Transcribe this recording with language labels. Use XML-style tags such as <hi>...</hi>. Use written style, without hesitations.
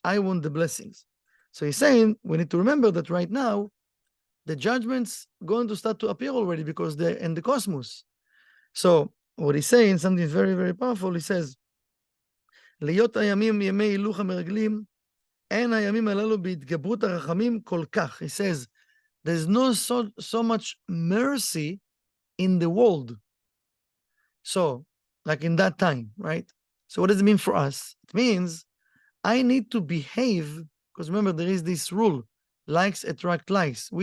<en>I want the blessings. So he's saying we need to remember that right now, the judgments going to start to appear already because they're in the cosmos. So what he's saying, something very, very powerful, he says,</en> <he>להיות הימים ימי הילוך המרגלים, אין הימים הללו בהתגברות הרחמים כל כך.</he> <en>He says, there's no so much mercy in the world. So, like in that time, right? So what does it mean for us? It means I need to behave, because remember, there is this rule, likes attract likes.</en>